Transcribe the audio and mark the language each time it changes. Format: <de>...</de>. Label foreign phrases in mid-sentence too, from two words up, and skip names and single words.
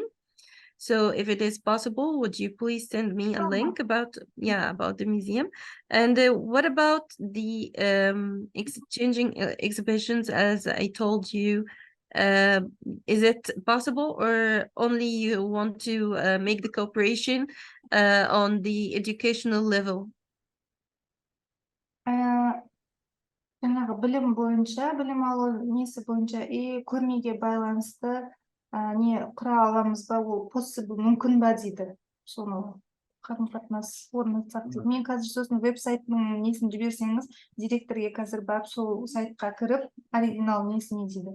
<en>So if it is possible, would you please send me a link about the museum? And what about the exchanging exhibitions, as I told you? Is it possible, or only you want to make the cooperation on the educational level?</en> <kk>Білім бойынша, білім алу несі бойынша көрмеге байланысты не құра аламыз ба, ол possible, мүмкін ба дейді. Соны қарым-қатынас орнатсақ дейді. Мен қазір сосын веб-сайттың несін жіберсеңіз, директорге қазір барып сол сайтқа кіріп, оригинал несіне дейді.</kk>